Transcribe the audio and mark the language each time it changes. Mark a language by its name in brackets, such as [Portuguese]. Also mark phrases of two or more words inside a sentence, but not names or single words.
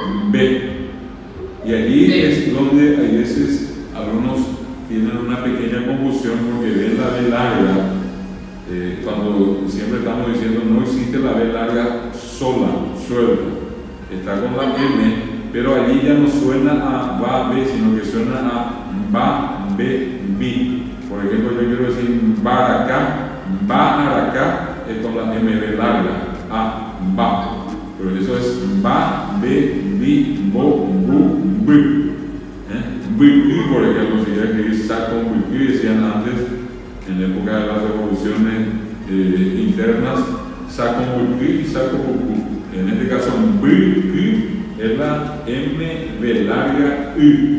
[Spanish] Y allí es donde a veces algunos tienen una pequeña confusión porque ven la B larga, cuando siempre estamos diciendo no existe la B larga sola, suelta, está con la M, pero allí ya no suena a ba, B, sino que suena a ba, B, bi. Por ejemplo, yo quiero decir baracá, baracá, es con la M B larga, a, ba. Pero eso es ba, B, bi, bo, bu, b. Por ejemplo, si ya escribir saco, decían antes, en la época de las revoluciones internas, saco y saco. En este caso, es la M B larga U.